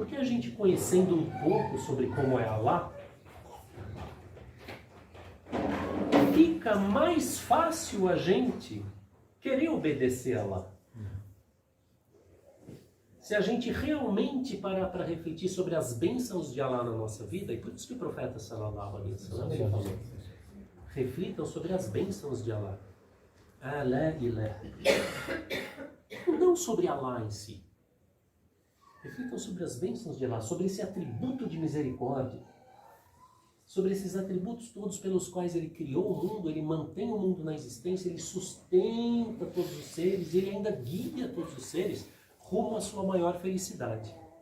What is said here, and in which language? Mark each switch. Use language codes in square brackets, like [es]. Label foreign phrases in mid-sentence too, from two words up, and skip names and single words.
[pt] Porque a gente conhecendo um pouco sobre como é Allah, fica mais fácil a gente querer obedecer a Allah. Se a gente realmente parar para refletir sobre as bênçãos de Allah na nossa vida, e por isso que o profeta [ar] صلى الله عليه وسلم [pt] ele falou, reflitam sobre as bênçãos de Allah. [ar] ألا إله. [pt] Não sobre Allah em si. Reflitam sobre as bênçãos de Allah, sobre esse atributo de misericórdia, sobre esses atributos todos pelos quais ele criou o mundo, ele mantém o mundo na existência, ele sustenta todos os seres, ele ainda guia todos os seres rumo à sua maior felicidade.